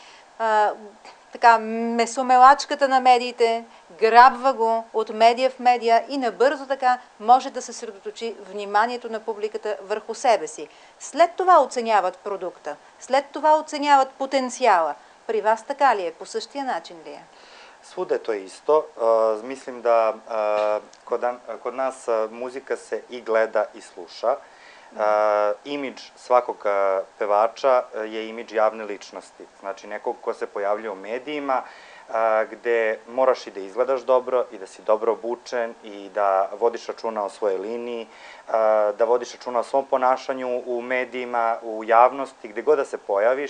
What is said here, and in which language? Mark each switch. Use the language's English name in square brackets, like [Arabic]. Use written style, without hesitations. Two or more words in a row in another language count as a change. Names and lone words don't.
[Bulgarian] Така, месомелачката на медиите, грабва го от медия в медия и набързо така може да се съсредоточи вниманието на публиката върху себе си. След това оценяват продукта, след това оценяват потенциала. При вас така ли е? По същия начин ли е? [Serbian] Svuda je to isto. Mislim da kod nas muzika se i gleda i sluša. Imidž svakog pevača je imidž javne ličnosti. Znači nekog ko se pojavljuje u medijima, gde moraš i da izgledaš dobro i da si dobro obučen i da vodiš računa o svojoj liniji, da vodiš računa o svom ponašanju u medijima, u javnosti, gde god da se pojaviš.